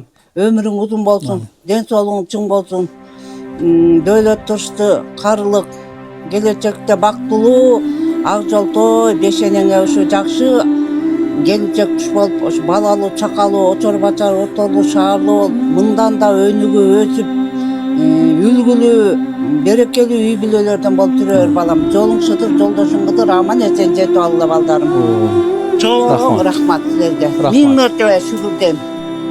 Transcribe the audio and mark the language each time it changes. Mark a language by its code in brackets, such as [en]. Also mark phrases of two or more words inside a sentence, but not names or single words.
[ky] Өмүрүң узун болсун, ден соолугуң чың болсун. Дөөлөт туршту, карылык, келечекте бактылуу, ак жолтой, бешенеңе ушу жакшы келинчек туш болуп, ушу балалуу, чакалуу, очор бачар, отолуу, шаарлуу болуп, мындан да өнүгүп өсүп, үлгүлүү, берекелүү үй бүлөлөрдөн болуп жүрөр балам. Жолуң шыдыр, жолдошуң кыдыр, аман эсен жетип алла балдарым. Чоң рахмат сиздерге. Rahmat. Миң мертебе шүгүр дейим.